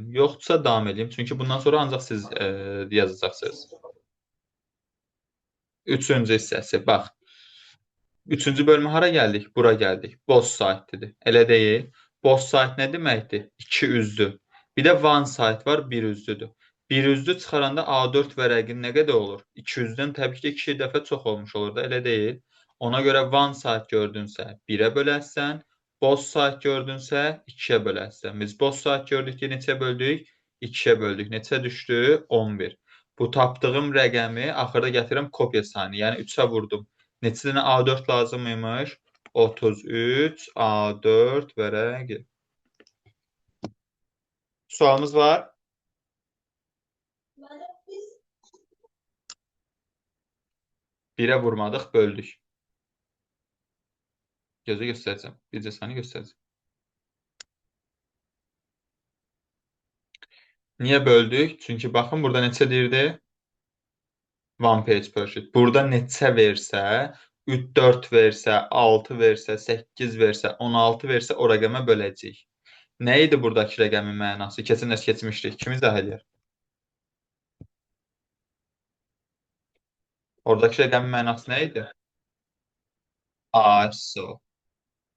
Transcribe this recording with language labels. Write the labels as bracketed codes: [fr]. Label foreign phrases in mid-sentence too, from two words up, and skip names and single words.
[az] Yoxdursa davam edeyim. Çünki bundan sonra ancaq siz yazacaqsınız. Üçüncü hissəsi. Bax. Üçüncü bölümə hara gəldik? Bura gəldik. [en] Both side-dir. [az] Elə deyil. [en] Both side [az] nə deməkdir? İki üzdü. Bir də [en] one side [az] var, bir üzdüdür. Bir üzdü çıxaranda A4 vərəqin nə qədər olur? 200-dən təbii ki, 2 dəfə çox olmuş olur da, elə deyil. Ona görə [en] one side [az] gördünsə 1-ə bölərsən, [en] both side [az] gördünsə 2-yə bölərsən. Biz [en] both side [az] gördük ki, neçə böldük? 2-yə böldük. Neçə düşdü? 11. Bu tapdığım rəqəmi axırda gətirəm kopya sayını, yəni 3-ə vurdum. Neçə dənə A4 lazım imiş? 33 A4 vərəqi. Sualımız var? Birə vurmadıq, böldük. Gözə göstərəcəm. Bircə saniyə göstərəcəm. Niyə böldük? Çünki baxın, burada neçə deyirdi? [en] One page per sheet. [az] Burada neçə versə, 3, 4 versə, 6 versə, 8 versə, 16 versə o rəqəmə böləcəyik. Nə idi buradakı rəqəmin mənası? Keçən dərs keçmişdik. Kim izah edir? Oradakı rəqəmin mənası nə idi?